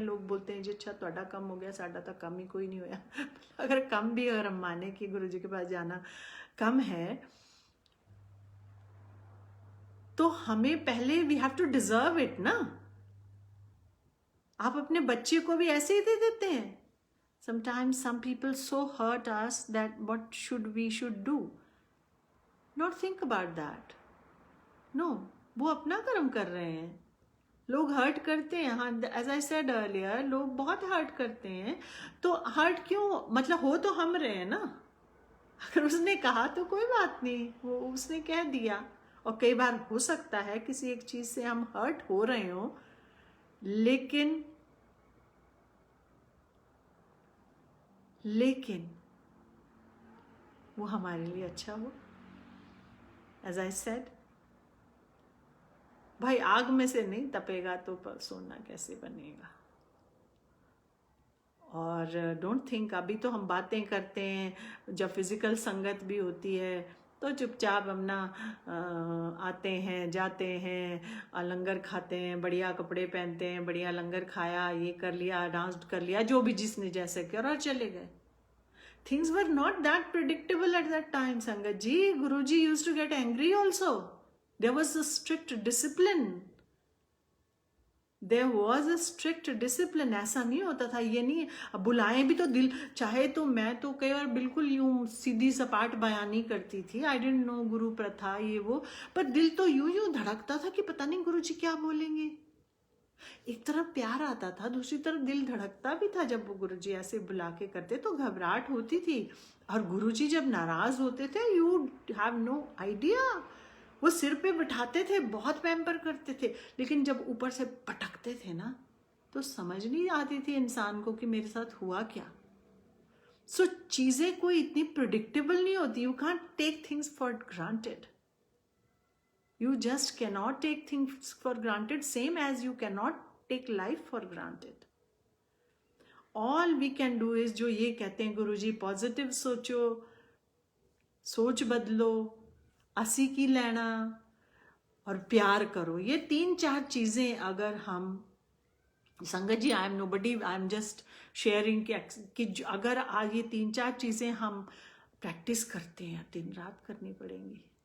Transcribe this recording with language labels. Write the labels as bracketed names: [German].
[Hindi] लोग बोलते हैं जी अच्छा [Punjabi] ਤੁਹਾਡਾ कम हो गया, साडा तो कम ही कोई नहीं होया। [Hindi] अगर कम भी, अगर हम माने कि गुरुजी के पास जाना कम है, तो हमें पहले [English] we have to deserve it [Hindi] ना। आप अपने बच्चे को भी ऐसे ही दे देते हैं। [English] Sometimes some people so hurt us that what we should do? Not think about that. [Hindi] No, वो अपना कर्म कर रहे हैं। लोग हर्ट करते हैं, हाँ, [English] as I said earlier, [Hindi] लोग बहुत हर्ट करते हैं। तो हर्ट क्यों, मतलब हो तो हम रहे हैं ना। अगर उसने कहा तो कोई बात नहीं, वो उसने कह दिया। और कई बार हो सकता है किसी एक चीज से हम हर्ट हो रहे हो, लेकिन वो हमारे लिए अच्छा हो, [English] as I said, [Hindi] भाई आग में से नहीं तपेगा तो सोना कैसे बनेगा। और [English] don't think, [Hindi] अभी तो हम बातें करते हैं, जब फिजिकल संगत भी होती है तो चुपचाप अपना आते हैं जाते हैं, लंगर खाते हैं, बढ़िया कपड़े पहनते हैं, बढ़िया लंगर खाया, ये कर लिया, डांस कर लिया, जो भी जिसने जैसे किया और चले गए। [English] Things were not that predictable at that time, Sangat ji. Guruji used to get angry also. There was a strict discipline. There was a strict discipline. [Hindi] ऐसा नहीं होता था, ये नहीं, अब बुलाए भी तो दिल चाहे तो, मैं तो कई बार बिल्कुल यूं सीधी सपाट बयानी करती थी, [English] I don't know [Hindi] गुरु प्रथा ये वो, पर दिल तो यूं यूं धड़कता था कि पता नहीं गुरुजी क्या बोलेंगे। एक तरफ प्यार आता था, दूसरी तरफ दिल धड़कता भी था। जब वो गुरुजी ऐसे बुला के करते तो घबराहट होती थी, और गुरुजी जब नाराज होते थे, [English] you have no idea, [Hindi] वो सिर पे बिठाते थे, बहुत पैम्पर करते थे, लेकिन जब ऊपर से पटकते थे ना तो समझ नहीं आती थी इंसान को कि मेरे साथ हुआ क्या। सो चीजें कोई इतनी प्रिडिक्टेबल नहीं होती। [English] You can't take things for granted. You just cannot take things for granted, same as you cannot take life for granted. All we can do is, [Hindi] जो ये कहते हैं गुरुजी, पॉजिटिव सोचो, सोच बदलो, [Punjabi] असी की लेना [Hindi] और प्यार करो। ये 3-4 चीजें अगर हम, संगत जी, [English] I am nobody, I am just sharing [Hindi] कि अगर आज ये 3-4 चीजें हम प्रैक्टिस करते हैं, दिन रात करनी पड़ेंगी।